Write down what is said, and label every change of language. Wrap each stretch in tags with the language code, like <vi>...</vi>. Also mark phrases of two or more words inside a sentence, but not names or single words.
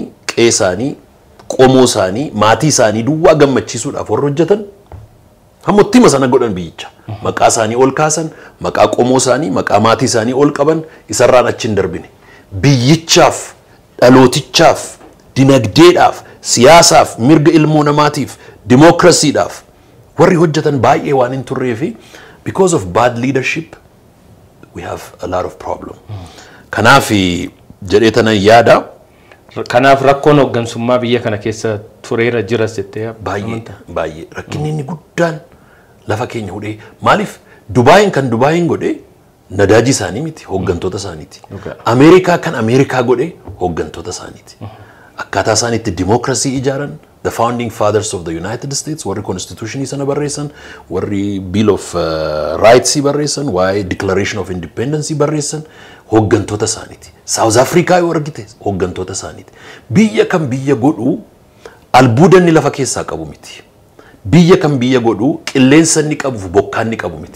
<om>qe'ee isaanii qomoo isaanii maatii isaanii duwwaa gammachiisuudhaaf warra hojjetan hammottima sana godhan biyyicha maqaa isaanii ol kaasan maqaa qomoo isaanii maqaa maatii isaanii ol qaban isarraan achi hin darbine biyyichaaf dhalootichaaf dinagdeedhaaf siyaasaaf mirga ilmoo namaatiif democracyidhaaf warri hojjetan baay'ee waan hin turreefi</om> <en>because of bad leadership we have a lot of problem</en> <om>kanaaf jedhee tanan yaada kanaaf rakkoon hooggansummaa biyya kana keessa tureera jiras jettee baay'ee rakkinni inni guddaan lafa keenya hudhee maaliif Dubaayin kan Dubaayin godhe nadaajii isaanii miti hooggantoota isaaniiti Ameerikaa kan Ameerikaa godhe hooggantoota isaaniiti akkaataa isaaniitti democracy ijaaran</om> <en>the founding fathers of</en> <om>the United States, warri constitution sana barreessan, warri Bill of Rights barreessan, waa'ee Declaration of Independence barreessan, hooggantoota isaaniiti. South Africa yoo argite hooggantoota isaaniiti. Biyya kan biyya godhu albuuda inni lafa keessaa qabu miti. Biyya kan biyya godhu qilleensa inni qabu bokkaan inni qabu miti.</om>